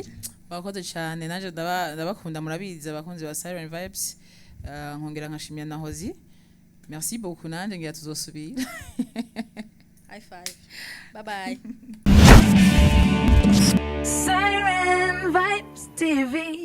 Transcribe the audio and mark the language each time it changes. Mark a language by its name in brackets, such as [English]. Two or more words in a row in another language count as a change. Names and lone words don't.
[Rundi] bakoze cyane naje ndabakunda murabizi abakunzi ba Silent Vibes nkongera nkashimira na Hozi [French] merci beaucoup [Rundi] nanje ngira tuzosubira [English] high five bye bye Siren Vibes TV